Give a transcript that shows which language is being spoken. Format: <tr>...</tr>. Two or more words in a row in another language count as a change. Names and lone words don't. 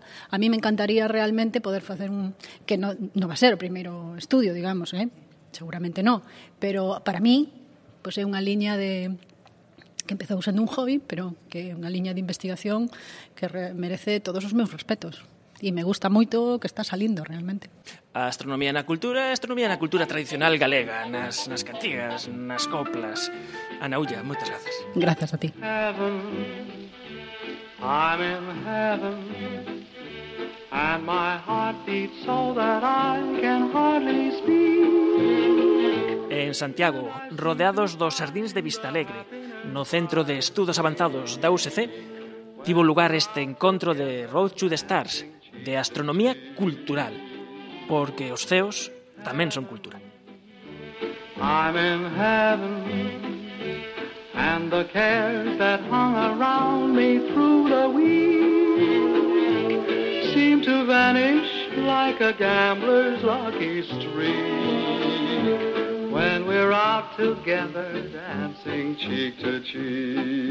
<es>A mí me encantaría realmente</es> <gl>poder facer que non va a ser o primeiro estudio, digamos, seguramente non, pero para mí é unha liña que empezou sendo un hobby, pero que é unha liña de investigación que merece todos os meus respetos. E me gusta moito o que está salindo realmente. A astronomía na cultura tradicional galega, nas cantigas, nas coplas. Ana Ulla, moitas grazas. Grazas a ti.</gl> <en>I'm in heaven, and my heart beats so that I can hardly speak.</en> <gl>En Santiago, rodeados dos xardíns de Vistalegre, no Centro de Estudos Avanzados da USC, tivo lugar este encontro de Road to the Stars, de astronomía cultural, porque os ceos tamén son cultura.</gl> <en>I'm in heaven, and the cares that hung around me through the week seem to vanish like a gambler's lucky streak when we're out together dancing cheek to cheek.</en>